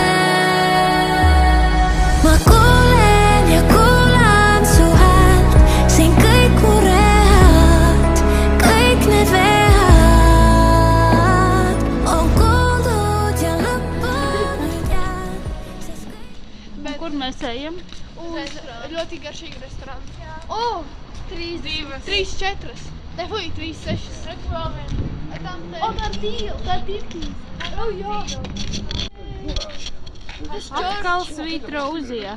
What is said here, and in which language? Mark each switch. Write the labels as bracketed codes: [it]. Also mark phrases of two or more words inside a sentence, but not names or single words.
[et] Ma kuulen ja kuulan su häält, siin kõik mu read, kõik need vead on kuuldud ja lõppu nüüd jään, sest kõik. [lv] Kur mēs ejam? Uz ļoti garšīgu restorānu. O, 3, 4. Ne, fuj, 3, 6. O, tā ir tīla, tā ir tirkīs. O, jā. Atkal Sweet Rosija.